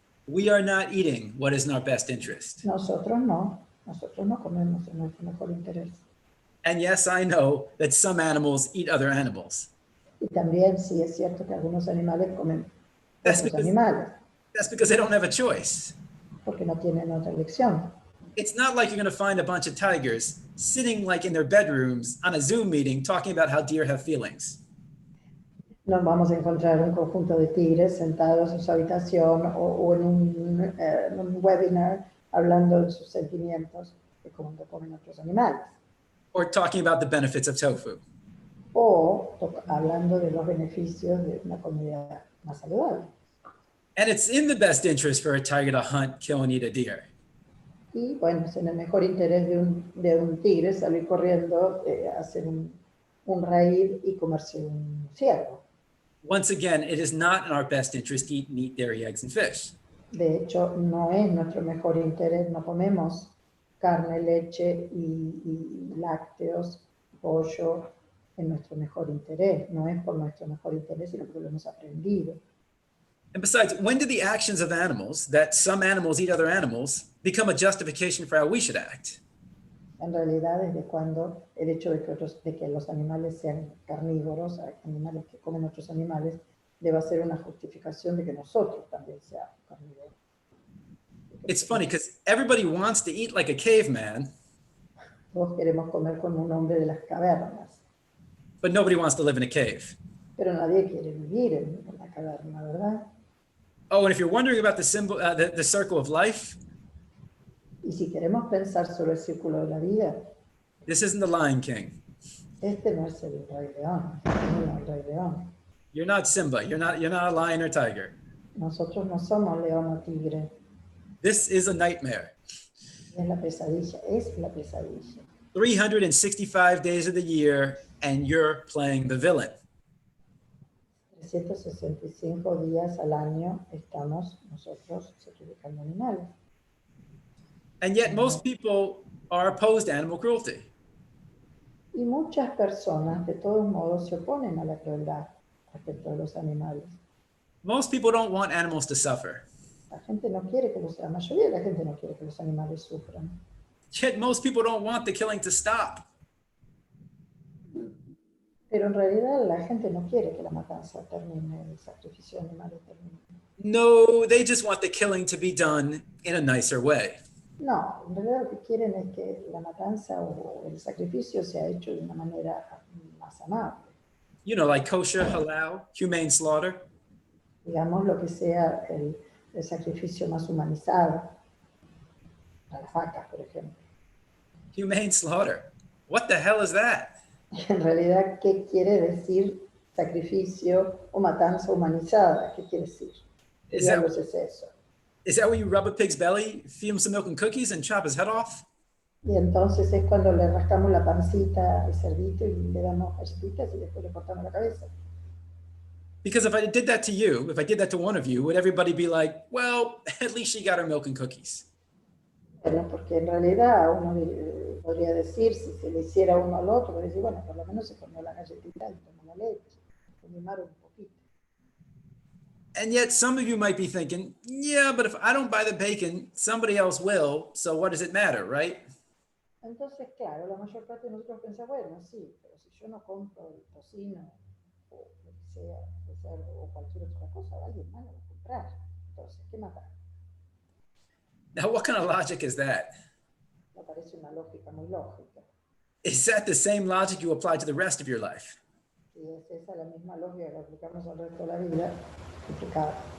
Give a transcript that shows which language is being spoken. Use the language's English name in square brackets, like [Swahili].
[English] We are not eating what is in our best interest. [Spanish] Nosotros no comemos en nuestro mejor interés. [English] And yes, I know that some animals eat other animals. [Spanish] Y también sí es cierto que algunos animales comen [English] That's [Spanish] otros [English] because- [Spanish] animales, [English] That's because they don't have a choice. [Spanish] porque no tienen otra elección. [English] It's not like you're going to find a bunch of tigers sitting like in their bedrooms on a Zoom meeting talking about how deer have feelings. [Spanish] Nos vamos a encontrar un conjunto de tigres sentados en su habitación o en un webinar hablando de sus sentimientos de cómo lo comen otros animales. [English] Or talking about the benefits of tofu. [Spanish] O hablando de los beneficios de una comida más saludable. [English] And it's in the best interest for a tiger to hunt, kill, and eat a deer. [Spanish] Y bueno, es en el mejor interés de un tigre salir corriendo, hacer un raíz y comerse un ciervo. [English] Once again, it is not in our best interest to eat meat, dairy, eggs, and fish. [Spanish] De hecho, no es nuestro mejor interés, no comemos carne, leche y lácteos, pollo, en nuestro mejor interés. No es por nuestro mejor interés, sino porque lo hemos aprendido. [English] And besides, when did the actions of animals, that some animals eat other animals, become a justification for how we should act? [Spanish] En realidad, desde cuando el hecho de que los animales sean carnívoros, animales que comen otros animales, deba ser una justificación de que nosotros también seamos carnívoros. [English] It's funny because everybody wants to eat like a caveman, [Spanish] Todos queremos comer como un hombre de las cavernas, [English] but nobody wants to live in a cave. [Spanish] pero nadie quiere vivir en la caverna, ¿verdad? [English] Oh, and if you're wondering about the symbol, the circle of life, [Spanish] Y si queremos pensar sobre el círculo de la vida, [English] this isn't the Lion King. [Spanish] este no es el Rey León, este no es el Rey León. [English] You're not Simba. You're not a lion or tiger. [Spanish] Nosotros no somos león o tigre, [English] This is a nightmare. [Spanish] es la pesadilla, es la pesadilla. [English] 365 days of the year, and you're playing the villain. [Spanish] 365 días al año estamos nosotros sacrificando animales. [English] And yet most people are opposed to animal cruelty. [Spanish] Y muchas personas, de todos modos, se oponen a la crueldad respecto a los animales. [English] Most people don't want animals to suffer. [Spanish] La gente no quiere que la mayoría de la gente no quiere que los animales sufran. [English] Yet most people don't want the killing to stop. [Spanish] Pero en realidad la gente no quiere que la matanza termine, el sacrificio de animales termine. [English] No, they just want the killing to be done in a nicer way. [Spanish] No, en realidad lo que quieren es que la matanza o el sacrificio sea hecho de una manera más amable. [English] You know, like kosher, halal, humane slaughter. [Spanish] Digamos lo que sea el sacrificio más humanizado. A las vacas, por ejemplo. [English] Humane slaughter. What the hell is that? [Spanish] En realidad, ¿qué quiere decir sacrificio o matanza humanizada? ¿Qué quiere decir? ¿Qué [English] Is that- [Spanish] diablos es eso? [English] Is that where you rub a pig's belly, feed him some milk and cookies, and chop his head off? [Spanish] Y entonces es cuando le rascamos la pancita al cerdito y le damos galletitas y después le cortamos la cabeza. [English] Because if I did that to you, if I did that to one of you, would everybody be like, well, at least she got her milk and cookies? [Spanish] Bueno, porque en realidad uno podría decir, si se le hiciera uno al otro, podría decir, bueno, por lo menos se comió la galletita y tomó la leche. Se mimaron un poquito. [English] And yet some of you might be thinking, yeah, but if I don't buy the bacon, somebody else will, so what does it matter, right? [Spanish] Entonces, claro, la mayor parte de nosotros piensa, bueno, sí, pero si yo no compro el tocino o lo que sea, de cerdo o cualquier otra cosa, alguien más lo va a comprar. Entonces, ¿qué matar? [English] Now, what kind of logic is that? [Spanish] Me parece una lógica muy lógica. [English] Is that the same logic you apply to the rest of your life? [Spanish] Y es esa la misma lógica que aplicamos al resto de la vida, complicada.